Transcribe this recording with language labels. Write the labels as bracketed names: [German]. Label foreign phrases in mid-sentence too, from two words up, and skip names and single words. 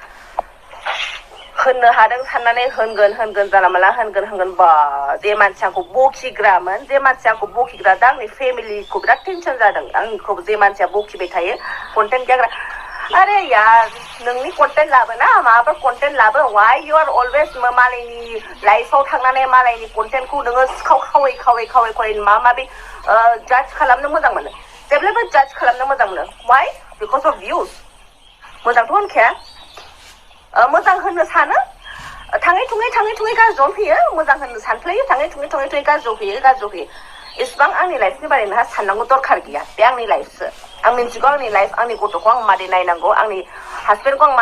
[Bodo] होननो हादों साननानै होनगोन जाला माला होनगोन बा जे मानसि आंखौ बखिग्रामोन जे मानसि आंखौ बखिग्रा दा आंनि फेमिलिखौ बिराद टेनसन जादों आंखौ जे मानसिया बखिबाय थायो कन्टेन्ट गैयाग्रा [Hindi] अरे यार [Bodo] नोंनि कन्टेन्ट लाबोना माबाफोर कन्टेन्ट लाबो [English] why you are always [Bodo] मालायनि लाइफआव थांनानै मालायनि कन्टेन्टखौ नोङो खावै माबा माबि जाज खालामनो मोजां मोनो जेब्लाबो जाज खालामनो मोजां मोनो [English] why because of views [Bodo] मोजांथ' होनखाया मोजां होननो सानो थाङै थुङै गाज्रियावनो फैयो मोजां होननो सानफ्लायो थाङै थुङै गाज्रियाव फैयो इसेबां आंनि लाइफनि बारै नोंहा साननांगौ दरखार गैया बे आंनि लाइफसो आं मिन्थिगौ आंनि लाइफ आंनि गथ'खौ आं मारै नायनांगौ आंनि हासबेन्डखौ आं